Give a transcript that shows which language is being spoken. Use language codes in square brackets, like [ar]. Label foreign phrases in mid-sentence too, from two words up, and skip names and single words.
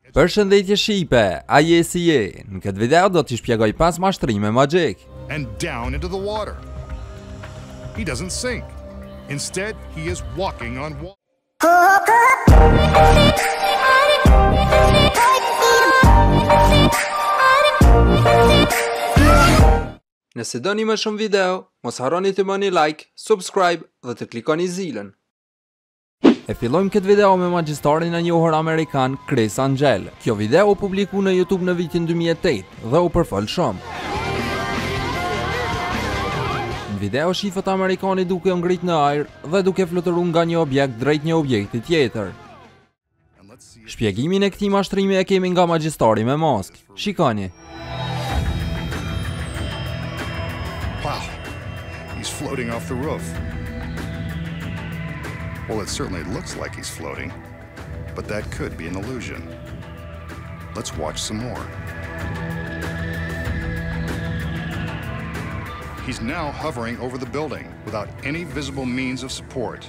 [sq] Përshëndetje Shqipe, a je si je? Në këtë video do t'i shpjegoj 5 mashtrime Magjik. [en] And down into the water. He doesn't sink. Instead, he is walking on water. [sq] Nëse doni më shumë video, mos harroni të bëni like, subscribe dhe të klikoni zilën. E fillojmë këtë video me magjistarin e njohur amerikan Chris Angel. Kjo video u publiku në YouTube në vitin 2008 dhe u përfol shumë. Në video shifët amerikani duke u ngrit në ajër dhe duke fluturuar nga një objekt drejt një objekti tjetër. Shpjegimin e këtij mashtrimi e kemi nga magjistari me maskë. Shikoni. [en] Wow, he's floating off the roof. Well, it certainly looks like he's floating, but that could be an illusion. Let's watch some more. He's now hovering over the building without any visible means of support.